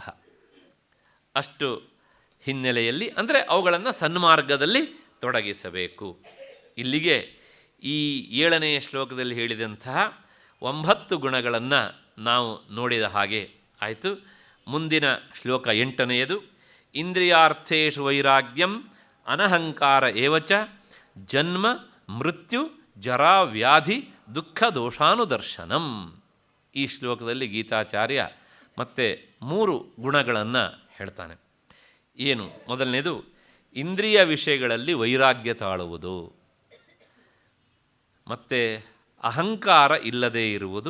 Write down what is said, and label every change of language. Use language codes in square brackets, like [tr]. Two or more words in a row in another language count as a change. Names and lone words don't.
[kn] ಅಷ್ಟು ಹಿನ್ನೆಲೆಯಲ್ಲಿ ಅಂದರೆ ಅವುಗಳನ್ನು ಸನ್ಮಾರ್ಗದಲ್ಲಿ ತೊಡಗಿಸಬೇಕು. ಇಲ್ಲಿಗೆ ಈ 7ನೇ ಶ್ಲೋಕದಲ್ಲಿ ಹೇಳಿದಂತಹ 9 ಗುಣಗಳನ್ನು ನಾವು ನೋಡಿದ ಹಾಗೆ ಆಯಿತು. ಮುಂದಿನ ಶ್ಲೋಕ 8ನೇಯದು. [sa] ಇಂದ್ರಿಯಾರ್ಥೇಷು ವೈರಾಗ್ಯಂ ಅನಹಂಕಾರ ಏವಚ ಜನ್ಮ ಮೃತ್ಯು ಜರಾ ವ್ಯಾಧಿ ದುಃಖ ದೋಷಾನುದರ್ಶನಂ. [kn] ಈ ಶ್ಲೋಕದಲ್ಲಿ ಗೀತಾಚಾರ್ಯ ಮತ್ತೆ 3 ಗುಣಗಳನ್ನು ಹೇಳ್ತಾನೆ. ಏನು? ಮೊದಲನೇದು ಇಂದ್ರಿಯ ವಿಷಯಗಳಲ್ಲಿ ವೈರಾಗ್ಯ ತಾಳುವುದು, ಮತ್ತು ಅಹಂಕಾರ ಇಲ್ಲದೇ ಇರುವುದು.